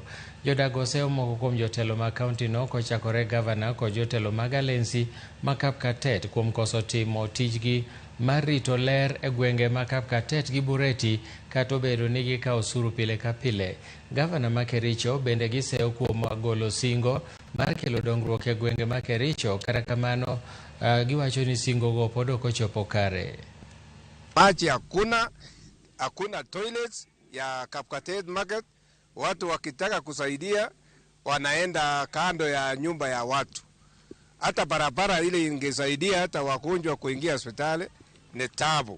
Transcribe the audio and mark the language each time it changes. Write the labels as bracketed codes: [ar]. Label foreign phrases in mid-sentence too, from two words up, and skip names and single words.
[luo] Jodak oseo moko kuom jotelo ma kaunti no kochakore gavana kod jotelo mag Alensi ma Kapkatet kuom koso timo tijgi mar rito ler e gwenge ma Kapkatet gi Bureti kata obedo ni gikawo osuru pile ka pile. Gavana ma Kericho bende giseo kuom golo singo mar kelo dongruok e gwenge ma Kericho, kata kamano giwacho ni singo go pod ok ochopo kare. [sw] Maji hakuna toilets ya Kapkatet Market. Watu wakitaka kusaidia wanaenda kando ya nyumba ya watu. Hata barabara ile ingesaidia hata wagonjwa kuingia hospitali ni tabu.